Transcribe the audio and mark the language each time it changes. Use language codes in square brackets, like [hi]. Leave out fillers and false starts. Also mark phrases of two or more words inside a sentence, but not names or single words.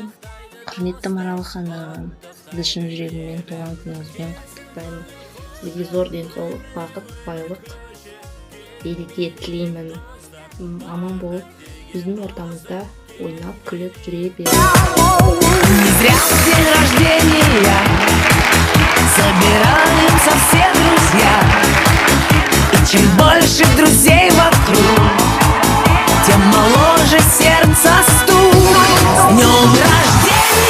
[kk] Құрметті Марал ханым, сізді шын жүрегіммен туған күніңізбен құттықтаймын. Сізге зор денсаулық, бақыт, байлық, береке тілеймін. Аман болып, біздің ортамызда ойнап, күліп жүре беріңіз. [ru] Не зря в день рождения собираются все друзья. И чем больше друзей вокруг, тем моложе сердце стук. С днем рождения!